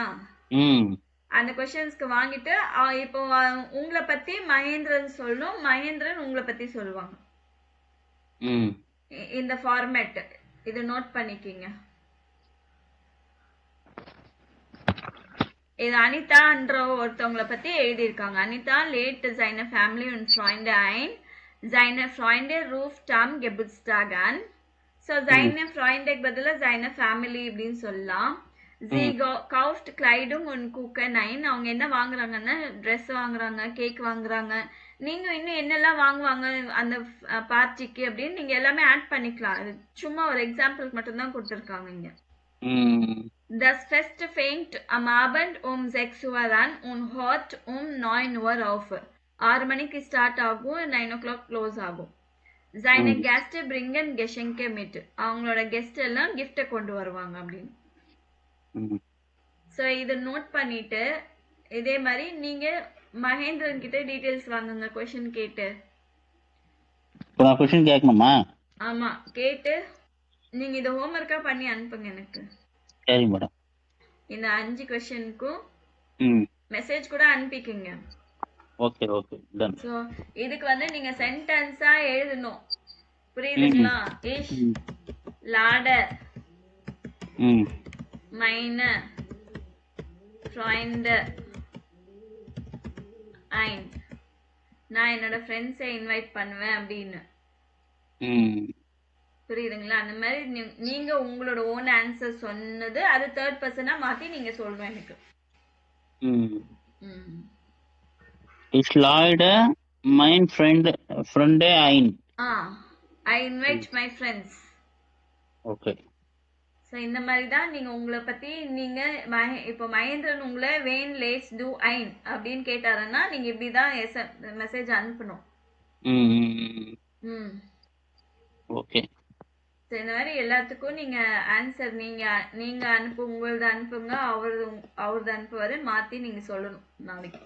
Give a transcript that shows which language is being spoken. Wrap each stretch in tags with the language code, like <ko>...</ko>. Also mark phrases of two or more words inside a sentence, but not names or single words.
<ta>அந்த क्वेश्चंसக்கு வாங்கிட்டு இப்போ உங்களை பத்தி மகேந்திரன் சொல்லணும், மகேந்திரன் உங்களை பத்தி சொல்லுவாங்க. இந்த ஃபார்மேட் இது நோட் பண்ணிக்கிங்க. இது அனிதான்ற ஒருத்தவங்களை பத்தி எழுதியிருக்காங்க.</ta> <de>அனிதா லேட் seine Family und Freunde ein. seine Freunde ruft am Geburtstag an. So seine Freunde</de> <ta>பதிலா</ta> <de>seine Family</de> <ta>இப்படின்னு சொல்லலாம்.</ta> <de>sie kauft Kleidung und Kuchen ein.</de> <ta>அவங்க என்ன வாங்குறாங்கன்னா ட்ரெஸ் வாங்குறாங்க, கேக் வாங்குறாங்க. நீங்க இன்னும் என்னெல்லாம் வாங்குவாங்க அந்த பார்ட்டிக்கு அப்படின்னு நீங்க எல்லாமே ஆட் பண்ணிக்கலாம். இது சும்மா ஒரு எக்ஸாம்பிளுக்கு மட்டும் தான் கொடுத்திருக்காங்க இங்க.</ta> <de>Das Fest fängt am Abend um 6 Uhr an und hört um 9 Uhr auf.</de> <ta>6 மணிக்கு ஸ்டார்ட் ஆகும், 9 o'clock க்ளோஸ் ஆகும்.</ta> <de>seine Gäste bringen Geschenke mit.</de> <ta>அவங்களோட கெஸ்ட் எல்லாம் gift கொண்டு வருவாங்க அப்படின்னு. சோ இத நோட் பண்ணிட்டு இதே மாதிரி நீங்க மகேந்திரன் கிட்ட டீடைல்ஸ் வாங்குங்க, क्वेश्चन கேட்டு. நான் क्वेश्चन கேட்கணுமா? ஆமா, கேட்டு நீங்க இத ஹோம்வொர்க்கா பண்ணி அனுப்புங்க எனக்கு. சரி மேடம். இந்த 5 क्वेश्चनக்கும் மெசேஜ் கூட அனுப்பிக்கங்க. ஓகே ஓகே, டன். சோ இதுக்கு வந்து நீங்க சென்டென்ஸா எழுதணும், புரியுதுங்களா?</ta> <de>ich lade meine Freunde ein.</de> <ta>நான் என்னோட ஃப்ரெண்ட்ஸை இன்வைட் பண்ணுவேன் அப்படின்னு. புரியுதுங்களா? அந்த மாதிரி நீங்க உங்களோட ஓன் ஆன்சர் சொன்னது அது தேர்ட் பர்சனா மாத்தி நீங்க சொல்லணும் எனக்கு.</ta> <de>Ich lade mein Freunde ein.</de> <en>I invite my friends.</en> <ta>ஓகே. சோ இந்த மாதிரி தான் நீங்க உங்களை பத்தி நீங்க இப்போ மகேந்திரன் உங்களை</ta> <de>wen lädst du ein</de> <ta>அப்படின்னு கேட்டாருன்னா நீங்க இப்படிதான் மெசேஜ் அனுப்பணும். ஓகே. சோ இந்த மாதிரி எல்லாத்துக்கும் நீங்க ஆன்சர் நீங்க உங்களது அனுப்புங்க, அவரது அனுப்புவாரு, மாத்தி நீங்க சொல்லணும் நாளைக்கு.</ta>